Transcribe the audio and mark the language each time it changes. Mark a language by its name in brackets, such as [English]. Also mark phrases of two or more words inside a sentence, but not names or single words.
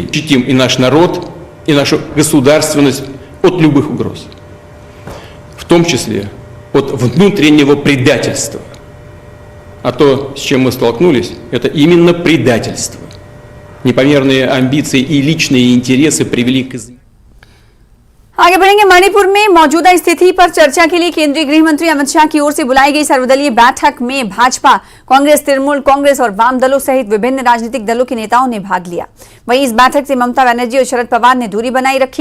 [Russian] Защитим и наш народ, и нашу государственность от любых угроз, в том числе от внутреннего предательства. А то, с чем мы столкнулись, это именно предательство. Непомерные амбиции и личные интересы привели к изменениям. [Hindi] आगे बढ़ेंगे। मणिपुर में मौजूदा स्थिति पर चर्चा के लिए केंद्रीय गृह मंत्री अमित शाह की ओर से बुलाई गई सर्वदलीय बैठक में भाजपा, कांग्रेस, तृणमूल कांग्रेस और वाम दलों सहित विभिन्न राजनीतिक दलों के नेताओं ने भाग लिया। वहीं इस बैठक से ममता बनर्जी और शरद पवार ने दूरी बनाई रखी।